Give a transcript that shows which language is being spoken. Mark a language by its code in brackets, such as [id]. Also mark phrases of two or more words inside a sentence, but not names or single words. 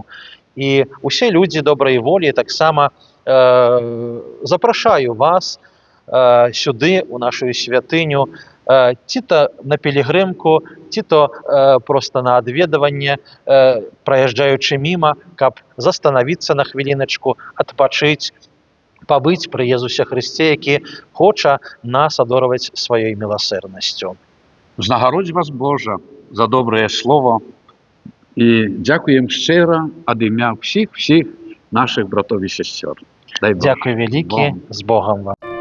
[be] І усе людзі добрай волі таксама запрашаю вас сюды, у нашу святыню, ці то на пілігрымку, ці то проста на адведаванне, праязджаючы міма, каб застанавіцца на хвіліначку, адпачыць, пабыць пры Езусе Хрысце, які хоча нас адорваць сваёй міласэрнасцю. [uk] Знагародź вас Божа за доброе слово. І дякуємо щиро від ім'я всіх наших братів і сестер. Дай Бог. Дякую велике, Богом. з Богом вам.